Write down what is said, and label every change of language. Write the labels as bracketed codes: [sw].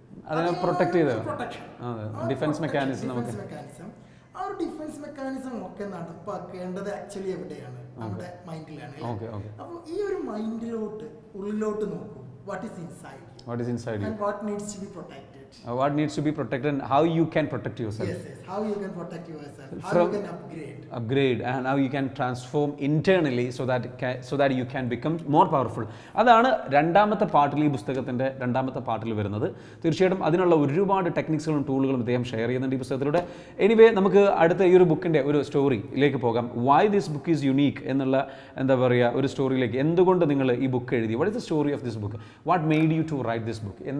[ml] അതിനെ പ്രൊട്ടക്ട് ചെയ്ത് [en] Protection, defence mechanism. [ml] ആ ഒരു ഡിഫൻസ് മെക്കാനിസം ഒക്കെ നടപ്പാക്കേണ്ടത് ആക്ച്വലി എവിടെയാണ്, നമ്മുടെ മൈൻഡിലാണ്. അപ്പോൾ ഈ ഒരു മൈൻഡിലോട്ട് ഉള്ളിലോട്ട് നോക്കൂ, [en] What is inside and what needs to be protected. What needs to be protected and how you can protect yourself. Yes, yes. How you can protect yourself, how From- you can upgrade. And how you can transform internally so that you can become more powerful. [ml] അതാണ് രണ്ടാമത്തെ പാർട്ടിൽ, ഈ പുസ്തകത്തിൻ്റെ രണ്ടാമത്തെ പാർട്ടിൽ വരുന്നത്. തീർച്ചയായിട്ടും അതിനുള്ള ഒരുപാട് ടെക്നിക്സുകളും ടൂളുകളും അദ്ദേഹം ഷെയർ ചെയ്യുന്നുണ്ട് ഈ പുസ്തകത്തിലൂടെ. എനിവേ നമുക്ക് അടുത്ത ഈ ഒരു ബുക്കിൻ്റെ ഒരു സ്റ്റോറിയിലേക്ക് പോകാം. [en] why this book is unique [ml] എന്നുള്ള എന്താ പറയുക ഒരു സ്റ്റോറിയിലേക്ക്. എന്തുകൊണ്ട് നിങ്ങൾ ഈ ബുക്ക് എഴുതി? [en] What is the story of this book? What made you to write this book?